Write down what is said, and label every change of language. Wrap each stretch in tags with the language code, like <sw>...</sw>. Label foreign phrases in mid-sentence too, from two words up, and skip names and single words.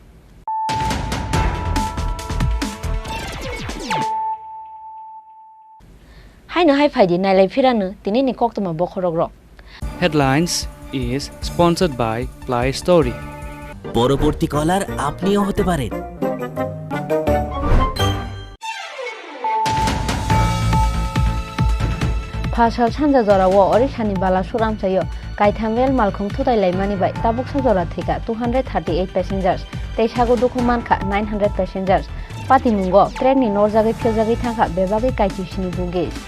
<trp>Hai no hai phaidi nai lai phiranu tini ni kok tuma bokhorogro.</trp> <en>Headlines is sponsored by Play Story.</en> <bn>পরবর্তী কলার আপনিও হতে পারেন।</bn> <trp>Phasal sanja jora wo orishani bala suram sayo kaithamel malkhung thutai laimani bai tabuksa jora thika 238 passengers teisago dokumankha 900 passengers patimungo train ni norjagi phejagi thangkha bebagi kaitishini bugi</trp>